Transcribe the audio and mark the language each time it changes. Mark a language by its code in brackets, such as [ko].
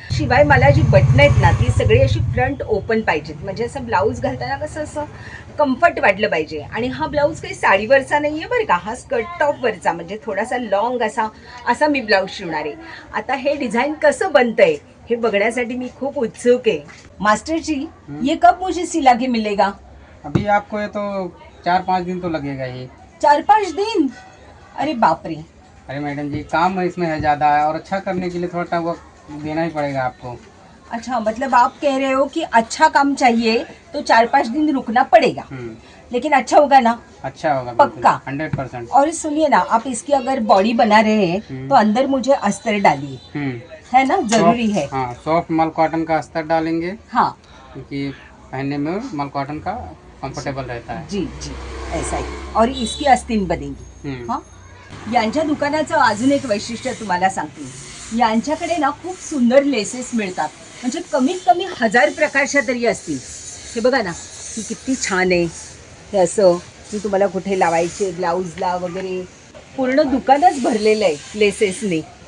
[mr] शिवाय मला जी बटणं आहेत ना ती सगळी अशी फ्रंट ओपन पाहिजेत, म्हणजे असं ब्लाऊज घालताना कसं असं कम्फर्ट वाटलं पाहिजे. आणि हा ब्लाऊज काही साडीवरचा नाही आहे बरं का, हा स्कर्ट टॉपवरचा, म्हणजे थोडासा लॉंग असा मी ब्लाऊज शिवणार आहे. आता हे डिझाईन कसं बनतंय हे बघण्यासाठी मी खूप उत्सुक आहे. [hi] मास्टर जी, ये कब मुझे सिला के मिलेगा? अभी आपको ये तो 4-5 दिन तो लगेगा ही। 4-5 दिन? अरे बाप रे. अरे मैडम जी, काम इसमें है ज़्यादा है और अच्छा करने के लिए थोड़ा टाइम वक्त देना ही पड़ेगा आपको। अच्छा, मतलब आप कह रहे हो कि अच्छा काम चाहिए तो 4-5 दिन रुकना पड़ेगा, लेकिन अच्छा होगा ना? अच्छा होगा पक्का? 100%। और सुनिए ना, आप इसकी अगर बॉडी बना रहे हैं तो अंदर मुझे अस्तर डालिए, है ना, जरूरी है। हाँ, सॉफ्ट मल कॉटन का अस्तर डालेंगे हाँ क्योंकि पहनने में मल कॉटन का कंफर्टेबल रहता है। जी जी, ऐसा ही. और इसकी अस्तीन बनेगी. [mr] हाँ, यांच्या दुकानाचं अजून एक वैशिष्ट्य तुम्हाला सांगते. यांच्याकडे ना खूप सुंदर लेसेस मिळतात, म्हणजे कमीत कमी 1000 प्रकारच्या तरी असतील. हे बघा ना, ही किती छान आहे. हे असं की तुम्हाला कुठे लावायचे, ब्लाऊजला वगैरे, पूर्ण दुकानच भरलेलं आहे लेसेसने.